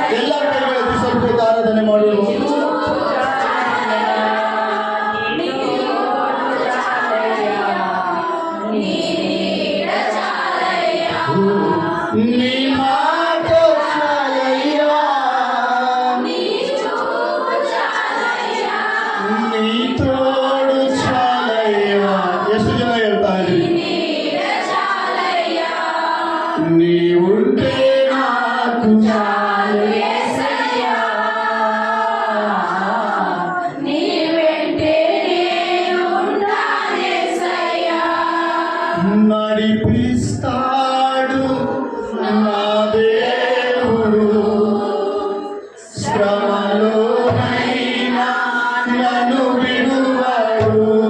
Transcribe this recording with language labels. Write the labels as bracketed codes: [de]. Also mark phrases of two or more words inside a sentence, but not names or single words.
[kn] ಎಲ್ಲ ಕೈಗಳಲ್ಲಿ ಸ್ವಲ್ಪ ಆರಾಧನೆ ಮಾಡೋಣ. [te] నీ మాట చాలయ్యా, నీ తోడు చాలయ్యా. [kn] ಎಷ್ಟು ಜನ ಹೇಳ್ತಾರೆ [te] నీ ఉంటే నాకు చాలు యేసయ్యా, నీ వెంటే నేను ఉంటాను యేసయ్యా. నడిపిస్తాడు నా దేవుడు, శ్రమలోనైనా నన్ను విడువడు.